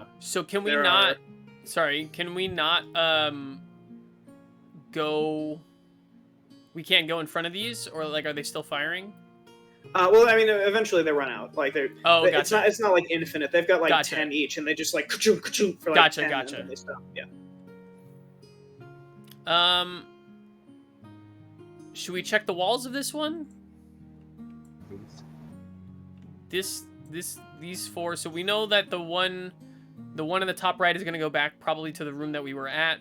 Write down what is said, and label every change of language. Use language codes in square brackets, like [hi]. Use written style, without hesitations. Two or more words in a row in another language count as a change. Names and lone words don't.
[en] So can we not? Sorry, can we not go? We can't go in front of these, or like, are they still firing? Well, I mean, eventually they run out. Like they're. Oh, gotcha. It's not like infinite. They've got like Gotcha. 10 each, and they just like ka-choom, ka-choom for like Gotcha, 10, gotcha. and then they stop. Yeah. Should we check the walls of this one? These four. So we know that the one in the top right is going to go back probably to the room that we were at.